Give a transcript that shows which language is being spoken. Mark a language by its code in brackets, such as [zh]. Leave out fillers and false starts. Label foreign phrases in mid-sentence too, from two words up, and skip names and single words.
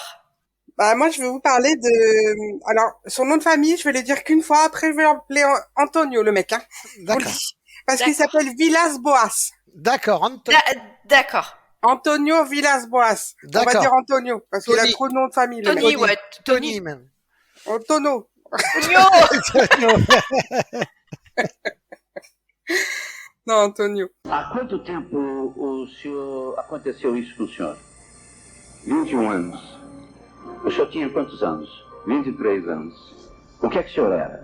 [fr] Bah, moi, je vais vous parler de... Alors, son nom de famille, je vais le dire qu'une fois, après je vais l'appeler Antonio, le mec. Hein. D'accord. Parce qu'il s'appelle Villas-Boas. D'accord, D'accord. Antonio Villas-Boas. On va dire Antonio, parce qu'il a trop de noms de famille. Tony, ouais. Tony, même. Antonio. [pt] Não, Antônio. Há quanto tempo aconteceu isso com o senhor? 21 anos. O senhor tinha quantos anos? 23 anos. O que é que o senhor era?